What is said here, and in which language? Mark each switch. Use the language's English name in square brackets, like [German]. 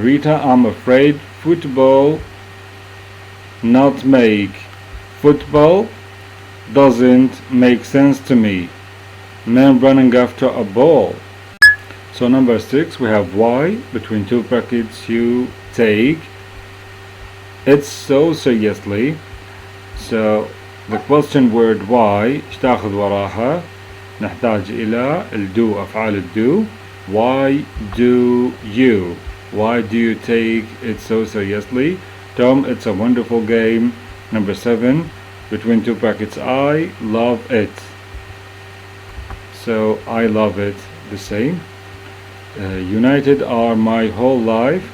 [English] Rita, I'm afraid football not make. Football doesn't make sense to me. man running after a ball. So number 6 we have why between two brackets you take it so seriously. So the question word why [Arabic] ايش تاخذ وراها؟ نحتاج إلى الدو أفعال الدو. [English] Why do you take it so seriously? Tom, it's a wonderful game. Number 7 between two brackets I love it. So I love it the same. United are my whole life.